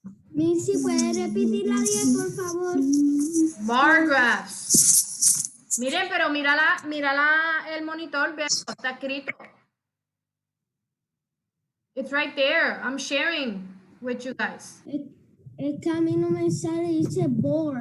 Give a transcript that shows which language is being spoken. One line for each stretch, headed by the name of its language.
Spanish: Missy, ¿puede repetir la 10, por favor?
English: Bar graphs.
Spanish: Miren, pero mírala el monitor, veo, está escrito.
English: It's right there. I'm sharing with you guys.
Spanish: Es que a mí no me sale, dice bore.